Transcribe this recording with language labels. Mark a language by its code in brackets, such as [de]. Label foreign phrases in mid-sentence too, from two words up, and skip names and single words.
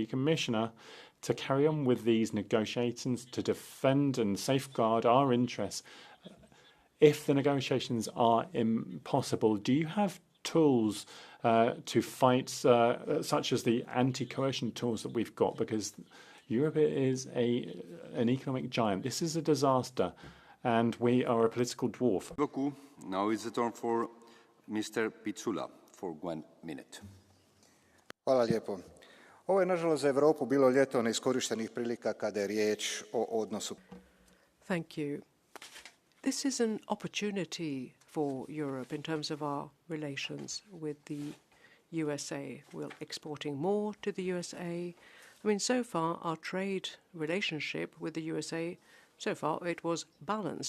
[en] Commissioner, to carry on with these negotiations, to defend and safeguard our interests, if the negotiations are impossible, do you have tools to fight, such as the anti-coercion tools that we've got? Because Europe is an economic giant. This is a disaster, and we are a political dwarf. Now is the turn for Mr. Pizzula for 1 minute. [hr] Hvala lijepo. Ovo je nažalost za Europu bilo ljeto neiskorištenih prilika kada je riječ o odnosu. [en] Thank you. This is an opportunity for Europe in terms of our relations with the USA. We're exporting more to the USA. I mean, so far, our trade relationship with the USA, so far, it was balanced.